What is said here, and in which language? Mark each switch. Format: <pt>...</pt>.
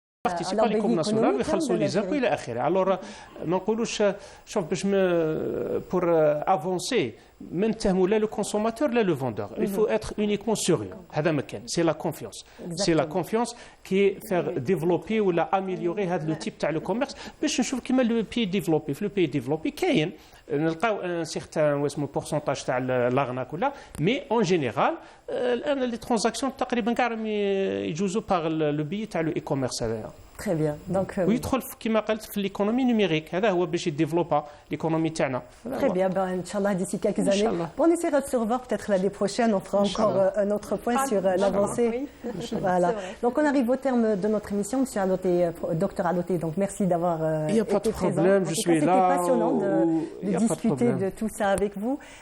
<fr>participer à l'économie nationale</fr> <ar>ويخلصوا</ar> <fr>les impôts</fr> <ar>إلى آخره.</ar> <fr>Alors</fr> <ar>ما نقولوش شوف باش</ar> <fr>pour avancer</fr> <ar>ما نتهموا لا</ar> <fr>le consommateur</fr> <ar>لا</ar> <fr>le vendeur. Il faut être uniquement sérieux.</fr> <ar>هذا مكان.</ar> <fr>C'est la confiance. C'est la confiance qui faire développer ou améliorer</fr> <ar>هذا</ar> <fr>le type</fr> <ar>تاع</ar> <fr>le commerce</fr> <ar>باش نشوف كيما</ar> <fr>le pays développé.</fr> <ar>في</ar> <fr>le pays développé</fr> <ar>كاين نلقاو</ar> <fr>un certain</fr> <ar>اسمه</ar> <fr>pourcentage</fr> <ar>تاع</ar> <fr>l'arnaque</fr> <ar>ولا</ar> <fr>mais en général</fr> <ar>الان</ar> <fr>les transactions</fr> <ar>تقريبا كاع يجوزوا</ar> <fr>par le biais تاع le e-commerce</fr> <ar>هذايا.</ar> <fr>Très bien. Donc,</fr> <ar>ويدخل كما قلت في</ar> <fr>l'économie numérique.</fr> <ar>هذا هو باش يديفلوبا</ar> <fr>l'économie</fr> <ar>تاعنا.</ar> <fr>Très bien. Ben, Inch'Allah, d'ici quelques années. Bon, on essaiera de se revoir peut-être l'année prochaine. On fera encore un autre point sur l'avancée. Oui. Voilà. Donc, on arrive au terme de notre émission. Monsieur Adoté, docteur Adoté, donc merci d'avoir été présent. Il n'y a pas de problème, je suis là. C'était passionnant de discuter de tout ça avec vous.</fr>